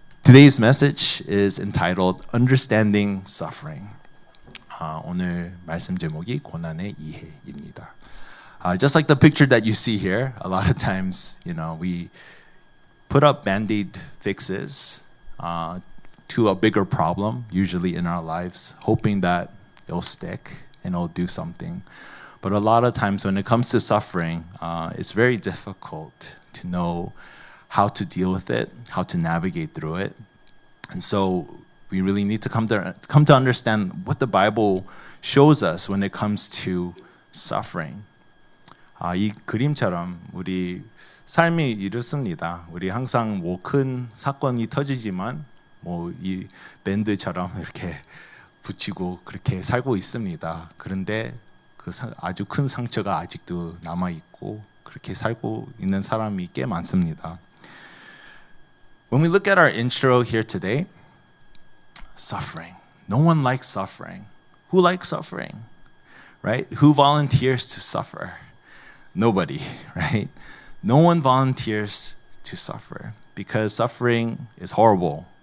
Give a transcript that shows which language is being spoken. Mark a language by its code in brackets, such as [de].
[en] Today's message is entitled Understanding Suffering. [ko] 오늘 말씀 제목이 고난의 이해입니다. [en] Just like the picture that you see here, a lot of times, we put up band-aid fixes to a bigger problem, usually in our lives, hoping that it'll stick and it'll do something. But a lot of times when it comes to suffering, it's very difficult to know how to deal with it, how to navigate through it. And so we really need to come to understand what the Bible shows us when it comes to suffering. [ko] 이 그림처럼 우리 삶이 이렇습니다. 우리 항상 큰 사건이 터지지만 이 밴드처럼 이렇게 붙이고 그렇게 살고 있습니다. 그런데 아주 큰 상처가 아직도 남아 있고 그렇게 살고 있는 사람이 꽤 많습니다. [en] When we look at our intro here today, suffering. No one likes suffering. Who likes suffering? Right? Who volunteers to suffer? Nobody, right? No one volunteers to suffer because suffering is horrible.